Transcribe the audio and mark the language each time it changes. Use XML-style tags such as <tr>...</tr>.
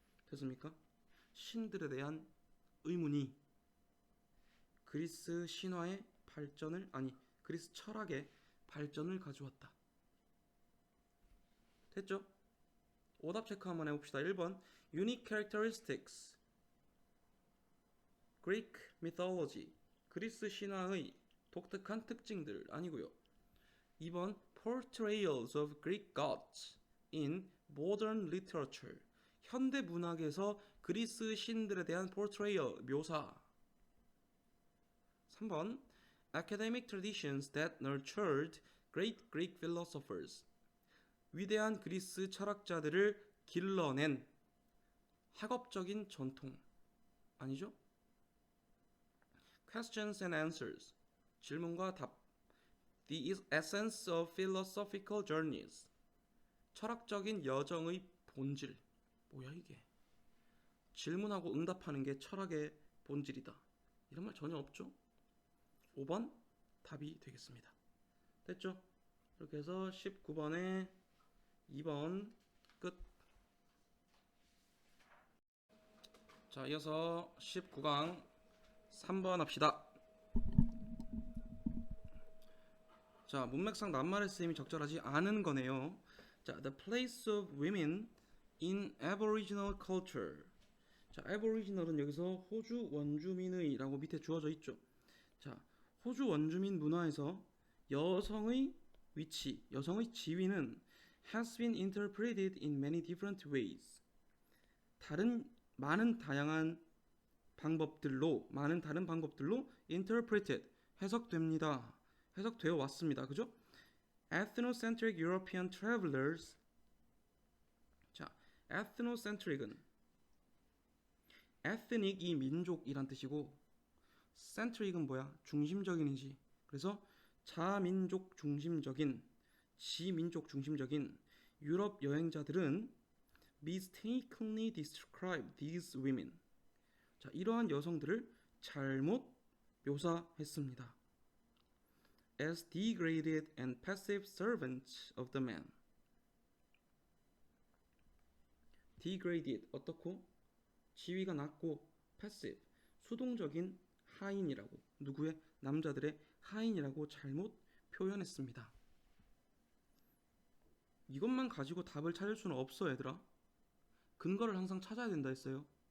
<ko>됐습니까? 신들에 대한 의문이 그리스 신화의 발전을 그리스 철학의 발전을 가져왔다. 됐죠? 오답 체크 한번 해봅시다. 1번</ko> <en>Unique characteristics Greek mythology</en> <ko>그리스 신화의 독특한 특징들 아니고요.</ko> <en>2번 Portrayals of Greek gods in modern literature</en> <ko>현대 문학에서 그리스 신들에 대한</ko> <en>portrayal 묘사.</en> <ko>3번</ko> <en>Academic traditions that nurtured great Greek philosophers</en> <ko>위대한 그리스 철학자들을 길러낸 학업적인 전통 아니죠?</ko> <en>Questions and answers</en> <ko>질문과 답</ko> <en>The essence of philosophical journeys</en> <ko>철학적인 여정의 본질 뭐야 이게 질문하고 응답하는 게 철학의 본질이다 이런 말 전혀 없죠? 5번 답이 되겠습니다. 됐죠? 이렇게 해서 19번에 2번 끝. 자, 이어서 19강 3번 합시다. 자, 문맥상 낱말의 쓰임이 적절하지 않은 거네요.</ko> <en>자, the place of women in Aboriginal culture.</en> <ko>자, Aboriginal은 여기서 호주 원주민의라고 밑에 주어져 있죠. 자, 호주 원주민 문화에서 여성의 위치, 여성의 지위는</ko> <en>has been interpreted in many different ways.</en> <ko>많은 다른 방법들로 interpreted 해석됩니다. 해석되어 왔습니다. 그죠?</ko> <en>Ethnocentric European travelers.</en> <ko>자, ethnocentric은 ethnic이 민족이란 뜻이고 centric은 뭐야? 중심적인이지. 그래서 자민족 중심적인, 지민족 중심적인 유럽 여행자들은</ko> <en>mistakenly describe these women.</en> <ko>자, 이러한 여성들을 잘못 묘사했습니다.</ko> <en>as degraded and passive servants of the man.</en> <ko>degraded 어떻고? 지위가 낮고 passive 수동적인 하인이라고 누구의? 남자들의 하인이라고 잘못 표현했습니다. 이것만 가지고 답을 찾을 수는 없어 얘들아. 근거를 항상 찾아야 된다 했어요.</ko>